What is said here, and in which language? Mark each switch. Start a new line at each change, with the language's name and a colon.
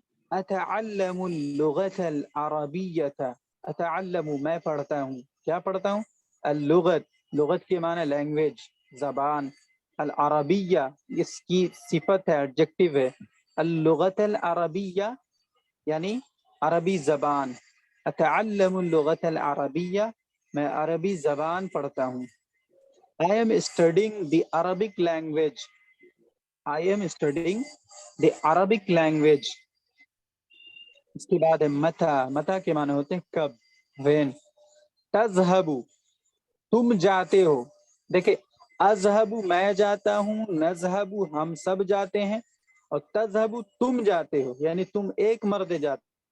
Arabic: अतअल्लमु लुगतल अरबिय्यता,
Hindi: अतअल्लमु मैं पढ़ता हूँ, क्या पढ़ता हूँ, अल-लुगत, लुगत के माना लैंग्वेज, जबान, अल अरबिया इसकी सिफत है, एडजेक्टिव है, अल-लुगतल अरबिया यानी अरबी जबान,
Arabic: अतअल्लमु लुगतल अरबिया
Hindi: मैं अरबी जबान पढ़ता हूँ।
English: I am studying the Arabic language, I am studying the Arabic language.
Hindi: इसके बाद है मता, मता के माने होते हैं कब, when. तज़हबु, तुम जाते हो. देखिए अज़हबु मैं जाता हूँ, नज़हबु हम सब जाते हैं, और तज़हबु तुम जाते हो, यानी तुम एक मर्द जाते.